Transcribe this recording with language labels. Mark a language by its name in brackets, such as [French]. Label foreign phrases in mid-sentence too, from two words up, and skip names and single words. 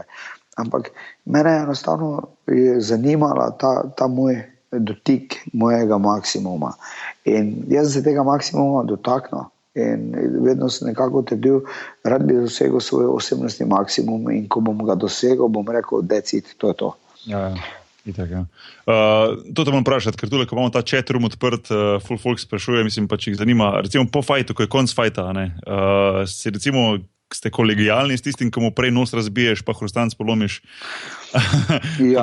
[Slovenian] Ampak mene enostavno je zanimala ta moj dotik mojega maksimuma. In jaz se tega maksimuma dotaknil in vedno sem nekako trdil, rad bi dosegel svoj osebnostni maksimum in ko bom ga dosegel, bom rekel, [English] that's it, [Slovenian] to je to. Ja. Itak, ja. To te moram vprašati, ker tule, ko imamo ta [English] chat room [Slovenian] odprt, full folk sprašuje, mislim pa, če jih zanima, recimo po fajtu, ko je konc fajta, si recimo ste kolegijalni s tistim, ko mu prej nos razbiješ, pa hrustanc polomiš. Ja.